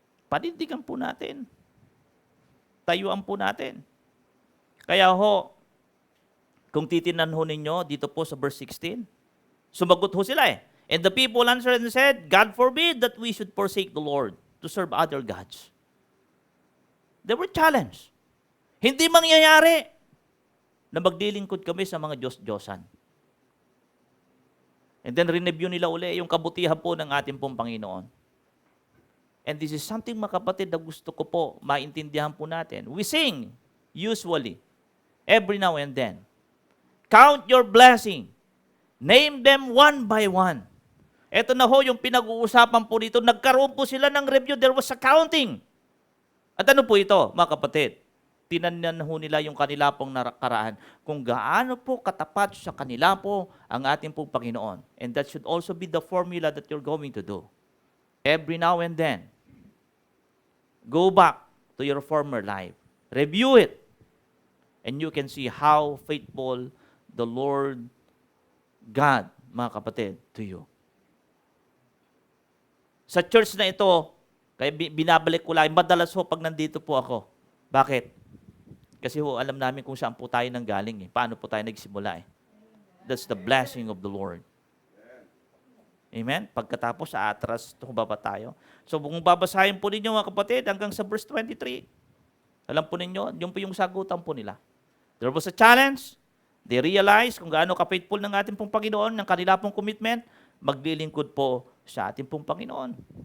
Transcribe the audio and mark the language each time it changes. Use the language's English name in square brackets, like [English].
[Filipino] Panindigan po natin. Tayuan po natin. Kaya ho, kung titinan ho ninyo dito po sa verse 16, sumagot ho sila eh. [English] And the people answered and said, God forbid that we should forsake the Lord to serve other gods. They were challenged. [Filipino] Hindi mangyayari na maglilingkod kami sa mga Diyos-Diyosan. [English] And then [Filipino] review nila uli yung kabutihan po ng ating pong Panginoon. [English] And this is something, [Filipino] mga kapatid, na gusto ko po maintindihan po natin. [English] We sing, usually, every now and then. Count your blessing. Name them one by one. [Filipino] Ito na ho yung pinag-uusapan po dito. Nagkaroon po sila ng review. [English] There was a counting. [Filipino] At ano po ito, mga kapatid? Tinanyan ho nila yung kanila pong nakaraan. Kung gaano po katapat sa kanila po ang ating pong Panginoon. [English] And that should also be the formula that you're going to do. Every now and then, go back to your former life. Review it. And you can see how faithful the Lord God, [Filipino] mga kapatid, [English] to you. [Filipino] Sa church na ito, kaya binabalik ko lang, madalas ho pag nandito po ako. Bakit? Kasi ho, alam namin kung saan po tayo nanggaling eh. Paano po tayo nagsimula eh. [English] That's the blessing of the Lord. Amen? [Filipino] Pagkatapos, atras, tumaba tayo. So, kung babasahin po ninyo mga kapatid, hanggang sa verse 23, alam po ninyo, yun po yung sagutan po nila. [English] There was a challenge. They realized [Filipino] kung gaano ka-faithful ng ating pong Panginoon, ng kanila pong commitment, maglilingkod po sa ating pong Panginoon.